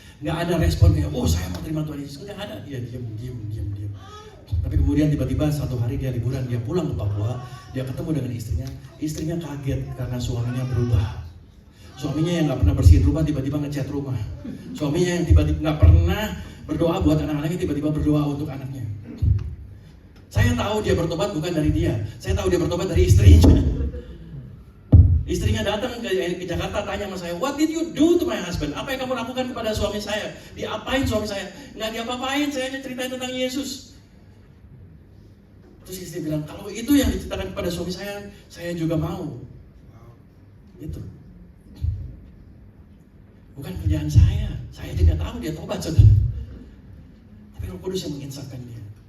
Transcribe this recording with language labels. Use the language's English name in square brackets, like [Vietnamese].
[Indonesian] Nggak ada respon kayak, oh saya mau terima Tuhan Yesus, nggak ada. Dia diam. Tapi kemudian tiba-tiba satu hari dia liburan, dia pulang ke Papua, dia ketemu dengan istrinya kaget karena suaminya berubah. Suaminya yang nggak pernah bersihin rumah tiba-tiba ngecat rumah. Suaminya yang tiba-tiba nggak pernah berdoa buat anak-anaknya tiba-tiba berdoa untuk anaknya. Saya tahu dia bertobat bukan dari dia, saya tahu dia bertobat dari istrinya. Istrinya datang ke Jakarta tanya sama saya, [English] what did you do to my husband? [Indonesian] Apa yang kamu lakukan kepada suami saya? Diapain suami saya? Nggak diapa-apain, saya hanya ceritain tentang Yesus. Terus istri bilang, kalau itu yang diceritakan kepada suami saya juga mau. Itu. Bukan kerjaan saya tidak tahu dia tobat, saudara. Tapi Roh Kudus yang menginsafkan dia.